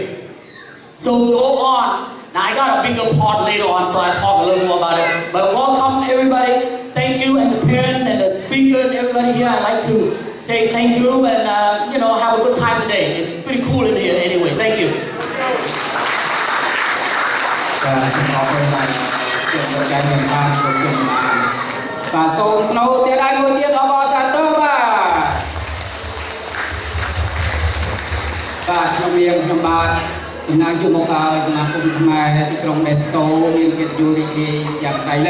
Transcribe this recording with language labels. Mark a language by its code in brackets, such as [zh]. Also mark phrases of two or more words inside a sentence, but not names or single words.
[en] So go on. Now I got a bigger part later on, so I'll talk a little more about it. But welcome everybody. Thank you, and the parents and the speaker and everybody here. I'd like to say thank you and have a good time today. It's pretty cool in here anyway. Thank you. [km] សូមអរគុណបាទជាប្រកាសមានបានគ្រប់ជំនាញបាទសូមស្នូទៀតហើយមួយទៀតអបអរសាទរបាទខ្ញុំខ្ញុំបាទតំណាងជាមុខសមាគមខ្មែរទីក្រុង Modesto មានកិត្តិយសរីករាយយ៉ាងក្រៃលែ